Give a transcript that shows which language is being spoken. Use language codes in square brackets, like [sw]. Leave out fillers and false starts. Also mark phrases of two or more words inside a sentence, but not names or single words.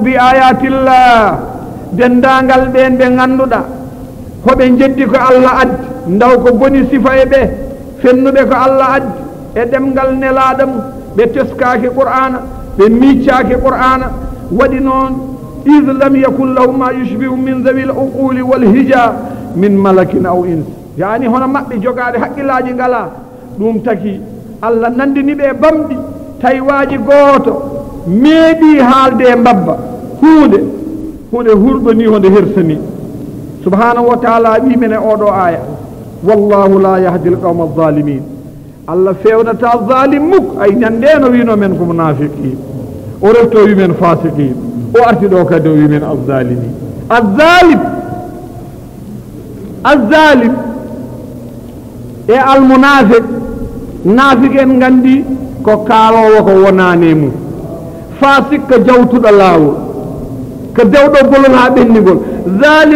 [ar] بآيات الله [ff] dendagal ɓen ɓe ganduɗa hoɓe jeddi ko allah addi ndaw ko boni sifa e ɓe fennuɓe ko allah addi e ɗemgal nelaɗo mum ɓe teskaki qur'ana ɓe miccaki qur'ana waɗi noon [ar] إذ لم يكن لهم ما يشبهه من ذوي العقول والحجى من ملك أو إنس [ff] yani hono maɓɓe jogaade haqqillaji ngala ɗum taki allah nandini ɓe bamɗi tawiwaji gooto meeɗi haalde e mbabba hunde hurɓani honde hersani [ar] سبحانه وتعالى [ff] wimen e oɗo aya [ar] والله لا يهدي القوم الظالمين [ff] allah fewnata zalim muk ay ñandeno wino men ko munafiqin o refto wimen fasiqin o arti ɗo kadi o wimen alzalimin alzalim e almunafiq nafiq en gandi ko kaalowo ko wonane mum fasik ko jawtuɗo laawol ko dewɗo bolol ha ɓendigol zalim